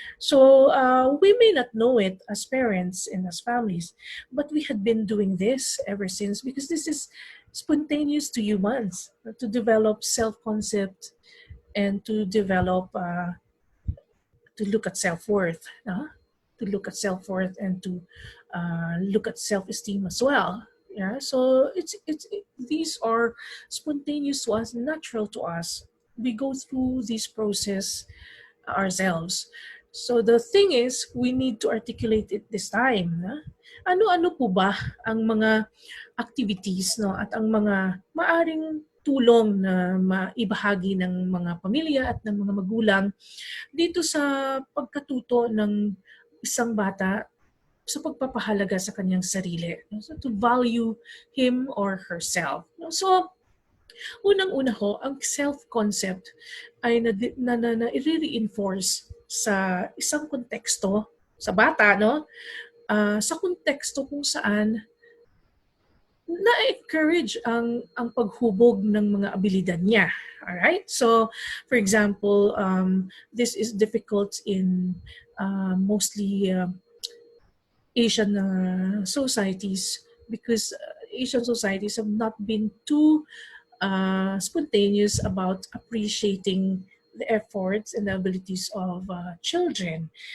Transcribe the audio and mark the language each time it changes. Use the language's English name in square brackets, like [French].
[English] So we may not know it as parents and as families, but we had been doing this ever since, because this is spontaneous to humans, to develop self-concept and to develop to look at self-worth, to look at self-worth and to look at self-esteem as well. Yeah, so these are spontaneous to us, natural to us. We go through this process ourselves. So the thing is, we need to articulate it this time. [Filipino] Ano-ano po ba ang mga activities, no, at ang mga maaring tulong na maibahagi ng mga pamilya at ng mga magulang dito sa pagkatuto ng isang bata sa pagpapahalaga sa kanyang sarili. [English] So to value him or herself. [Filipino] So unang-una ho, ang self-concept ay i-reinforce sa isang konteksto sa bata, no? Sa konteksto kung saan na-encourage ang paghubog ng mga abilidad niya. [English] All right? So, for example, this is difficult in mostly Asian societies, because Asian societies have not been too spontaneous about appreciating the efforts and the abilities of children.